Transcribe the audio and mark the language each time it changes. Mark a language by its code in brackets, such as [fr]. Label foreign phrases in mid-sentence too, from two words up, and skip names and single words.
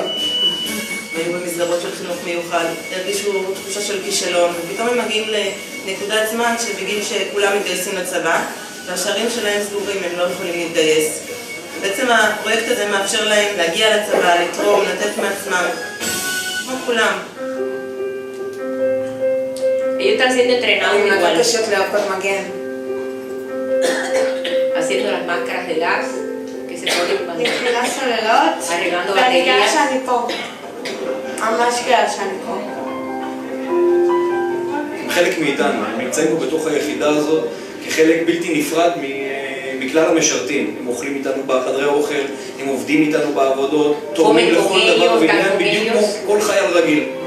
[he] היו במסגרות של חינוך מיוחד, הרגישו תחושה של כישלון, ופתאום הם מגיעים לנקודת זמן שבגיל שכולם מתגייסים לצבא, והשערים שלהם סגורים, הם לא יכולים להתגייס. בעצם הפרויקט הזה מאפשר להם להגיע לצבא, לתרום, לתת מעצמם, כמו כולם. [es] Ellos están siendo entrenados igual. Haciendo las máscaras de gas que se ponen arreglando baterías. [he] חלק מאיתנו, הם נמצאים פה בתוך היחידה הזאת כחלק בלתי נפרד מכלל המשרתים. הם אוכלים איתנו בחדרי אוכל, הם עובדים איתנו בעבודות, תורמים לכל דבר ועניין בדיוק כמו כל חייל רגיל.